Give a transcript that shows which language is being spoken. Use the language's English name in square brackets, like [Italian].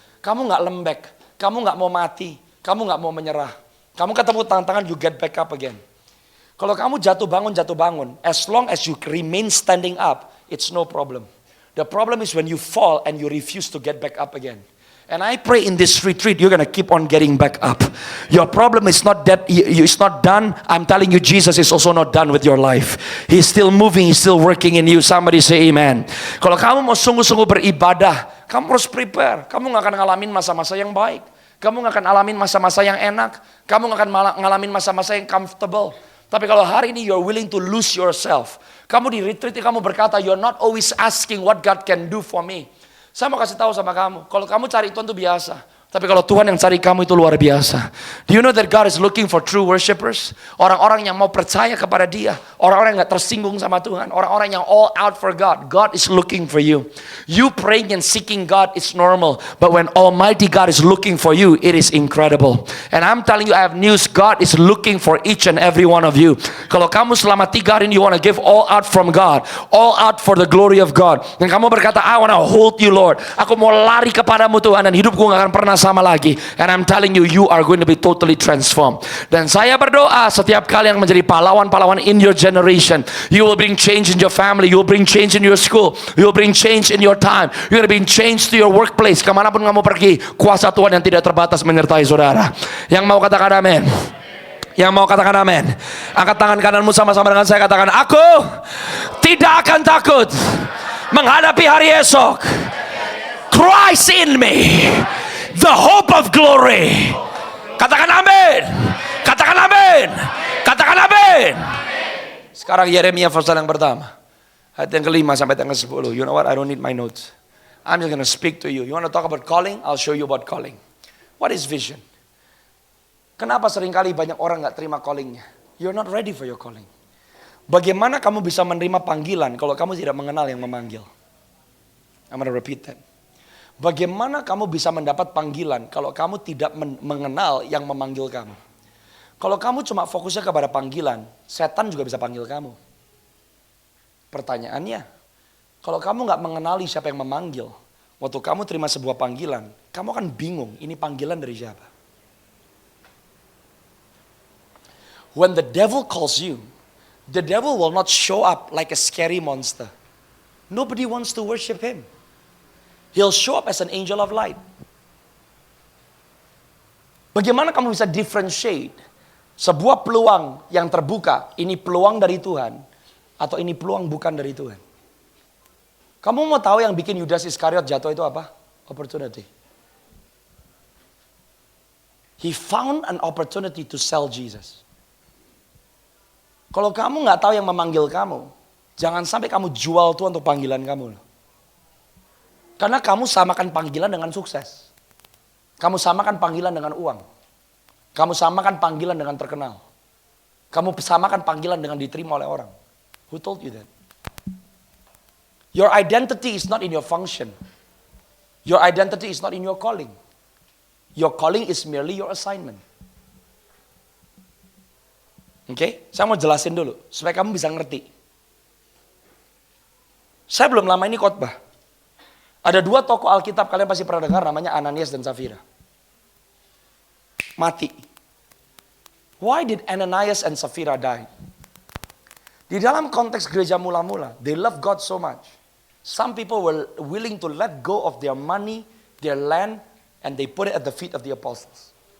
[Indonesian] Kamu gak lembek, kamu gak mau mati, kamu gak mau menyerah. Kamu ketemu tantangan, [English] you get back up again. [Indonesian] Kalau kamu jatuh bangun, [English] as long as you remain standing up, it's no problem. The problem is when you fall and you refuse to get back up again. And I pray in this retreat, you're going to keep on getting back up. Your problem is not that it's not done. I'm telling you, Jesus is also not done with your life. He's still moving, He's still working in you. Somebody say amen. [Indonesian] Kalau kamu mau sungguh-sungguh beribadah, kamu harus prepare. Kamu gak akan ngalamin masa-masa yang baik. Kamu gak akan ngalamin masa-masa yang enak. Kamu gak akan ngalamin masa-masa yang comfortable. Tapi kalau hari ini [English] you're willing to lose yourself. [Indonesian] Kamu di retreat, kamu berkata, [English] you're not always asking what God can do for me. [Indonesian] Saya mau kasih tahu sama kamu, kalau kamu cari Tuhan itu biasa. Tapi kalau Tuhan yang cari kamu itu luar biasa. [English] Do you know that God is looking for true worshipers? [Indonesian] Orang-orang yang mau percaya kepada Dia. Orang-orang yang gak tersinggung sama Tuhan. Orang-orang yang [English] all out for God. God is looking for you. You praying and seeking God is normal. But when Almighty God is looking for you, it is incredible. And I'm telling you, I have news. God is looking for each and every one of you. [Indonesian] Kalau kamu selama 3 hari ini, [English] you want to give all out from God. All out for the glory of God. [Indonesian] Dan kamu berkata, [English] I want to hold you Lord. [Indonesian] Aku mau lari kepadamu Tuhan. Dan hidupku gak akan pernah sama lagi. [English] And I'm telling you, you are going to be totally transformed. [Indonesian] Dan saya berdoa setiap kali yang menjadi pahlawan-pahlawan [English] in your generation, you will bring change in your family, you will bring change in your school, you will bring change in your time, you're going to bring change to your workplace. [Indonesian] Kemanapun kamu pergi, kuasa Tuhan yang tidak terbatas menyertai saudara. Yang mau katakan amin? Yang mau katakan amin? Angkat tangan kananmu sama-sama dengan saya, katakan, aku tidak akan takut menghadapi hari esok. [English] Christ in me, the hope of glory. [Indonesian] Katakan amin. Katakan amin. Katakan amin. Sekarang Yeremia pasal yang pertama, ayat yang ke-5 sampai yang ke-10. [English] You know what? I don't need my notes. I'm just going to speak to you. You want to talk about calling? I'll show you about calling. What is vision? [Indonesian] Kenapa seringkali banyak orang gak terima callingnya? [English] You're not ready for your calling. [Indonesian] Bagaimana kamu bisa menerima panggilan kalau kamu tidak mengenal yang memanggil? [English] I'm going to repeat that. [Indonesian] Bagaimana kamu bisa mendapat panggilan kalau kamu tidak mengenal yang memanggil kamu? Kalau kamu cuma fokusnya kepada panggilan, setan juga bisa panggil kamu. Pertanyaannya, kalau kamu gak mengenali siapa yang memanggil, Waktu kamu terima sebuah panggilan, kamu akan bingung, ini panggilan dari siapa? [English] When the devil calls you, the devil will not show up like a scary monster. Nobody wants to worship him. He'll show up as an angel of light. [Indonesian] Bagaimana kamu bisa differentiate sebuah peluang yang terbuka, ini peluang dari Tuhan, atau ini peluang bukan dari Tuhan? Kamu mau tahu yang bikin Yudas Iskariot jatuh itu apa? [English] Opportunity. He found an opportunity to sell Jesus. [Indonesian] Kalau kamu nggak tahu yang memanggil kamu, jangan sampai kamu jual Tuhan untuk panggilan kamu. Karena kamu samakan panggilan dengan sukses. Kamu samakan panggilan dengan uang. Kamu samakan panggilan dengan terkenal. Kamu samakan panggilan dengan diterima oleh orang. [English] Who told you that? Your identity is not in your function. Your identity is not in your calling. Your calling is merely your assignment. [Indonesian] Oke, saya mau jelasin dulu supaya kamu bisa ngerti. Saya belum lama ini khotbah. Ada dua tokoh Alkitab kalian pasti pernah dengar namanya Ananias dan Safira. Mati. [English] Why did Ananias and Safira die? [Indonesian] Di dalam konteks gereja mula-mula, [English] they love God so much. Some people were willing to let go of their money, their land, and they put it at the feet of the apostles.